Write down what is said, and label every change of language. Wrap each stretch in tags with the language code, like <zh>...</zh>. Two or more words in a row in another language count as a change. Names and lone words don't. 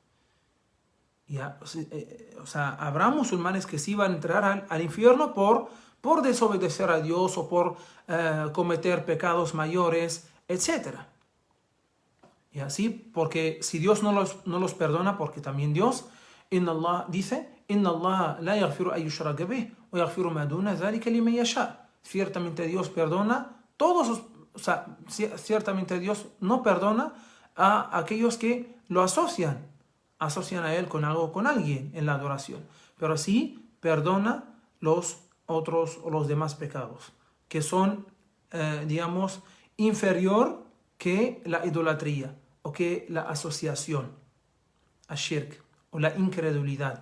<es>¿Ya? O sea, habrá musulmanes que sí van a entrar al infierno por desobedecer a Dios o por cometer pecados mayores, etc. Y así, porque si Dios no los perdona, porque también Dios,</es> <ar>إن الله dice, إن الله لا يغفر أن يشرك به ويغفر ما دون ذلك لمن يشاء.</ar> <es>Ciertamente Dios perdona o sea, ciertamente Dios no perdona a aquellos que lo asocian a Él con algo, con alguien en la adoración, pero sí perdona los otros o los demás pecados, que son, digamos, inferior que la idolatría o que la asociación, ashirk, o la incredulidad.</es>